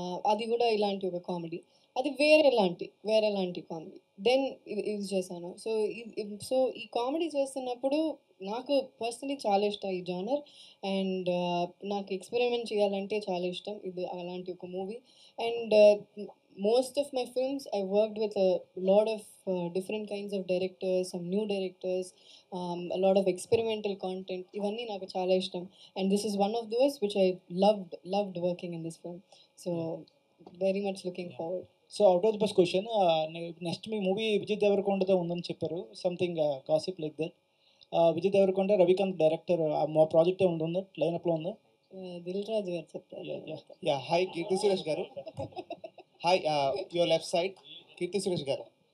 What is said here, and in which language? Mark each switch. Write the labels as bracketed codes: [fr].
[te] అది కూడా ఇలాంటి ఒక కామెడీ. అది వేరేలాంటి కామెడీ. దెన్ ఇది చేశాను. సో ఈ కామెడీ చేస్తున్నప్పుడు నాకు పర్సనలీ చాలా ఇష్టం ఈ జానర్. అండ్ నాకు ఎక్స్పెరిమెంట్ చేయాలంటే చాలా ఇష్టం ఇది అలాంటి ఒక movie. [en] And most of my films I worked with a lot of different kinds of directors, some new directors, a lot of experimental content. [te] Ivanni naku chaala ishtam, [en] and this is one of those which I loved working in this film. So very much looking forward. So out of the box question, [te] next మీ movie Vijay దేవరకొండతో ఉందని చెప్పారు. [en] Something gossip like that. [te] Vijay Devarakonda, Ravikanth director, మా project ఉందా లైనప్లో ఉందా? దిల్ రాజు గారు చెప్తారు. [en] Yeah, hi Keerthy Suresh garu. Hi, your left side Keerthy Suresh garu.